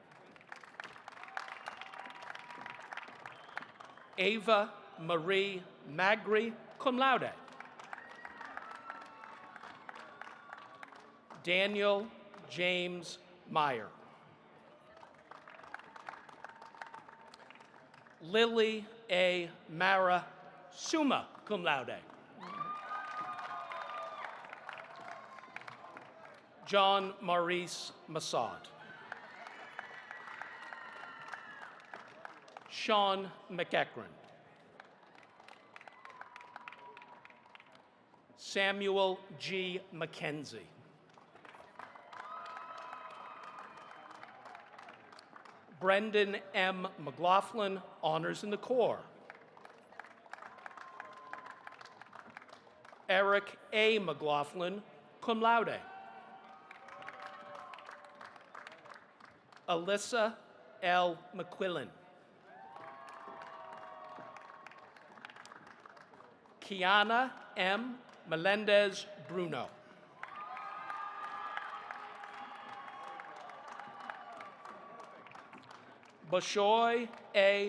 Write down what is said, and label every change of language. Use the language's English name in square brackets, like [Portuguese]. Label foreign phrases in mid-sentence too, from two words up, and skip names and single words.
[English] Ava Marie Magri, [Latin] cum laude. [English] Daniel James Meyer. Lily A. Mara, [Latin] summa cum laude. [English] John Maurice Massad. Sean McEachran. Samuel G. McKenzie. Brendan M. McLaughlin, honors in the Corps. Eric A. McLaughlin, [Latin] cum laude. [English] Alyssa L. McQuillan. Kiana M. Melendez Bruno. Bashoy A.